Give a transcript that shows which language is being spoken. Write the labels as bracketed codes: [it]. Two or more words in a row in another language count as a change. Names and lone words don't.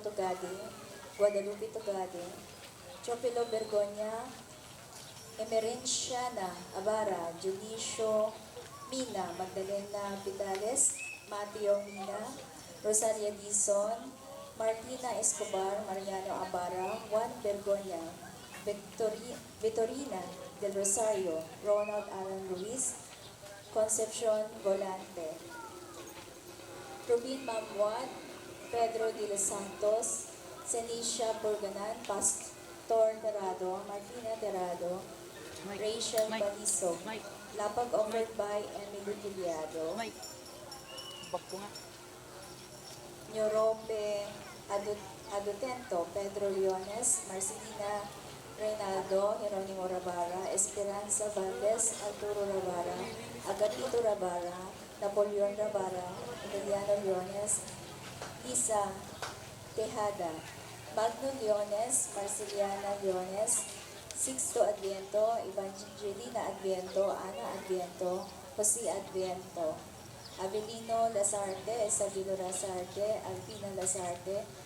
[en] Togade, Guadalupe Togade, Chopilo Bergonia, Emerenciana Abara, Junicio Mina, Magdalena Vitales, Mateo Mina, Rosalia Dizon, Martina Escobar, Mariano Abara, Juan Bergonia, Victorina del Rosario, Ronald Alan Ruiz, Concepcion Volante, Rubin Mamuan, Pedro de los Santos, Senisha Borganan, Pastor Terado, Martina Terado, Rachel Baliso, Lapag offered by Emily Gileado, Nyorope Adutento, Pedro Leones, Marcelina Reynaldo, Jeronimo Rabara, Esperanza Valdez, Arturo Rabara, Agapito Rabara, Napoleon Rabara, Emiliano Leones, Isa Tejada, Magno Leones, Marceliana Leones, Sixto Adviento, Evangelina Adviento, Ana Adviento, Jose Adviento, Avelino Lazarte, Sabino Lazarte, Alpina Lazarte,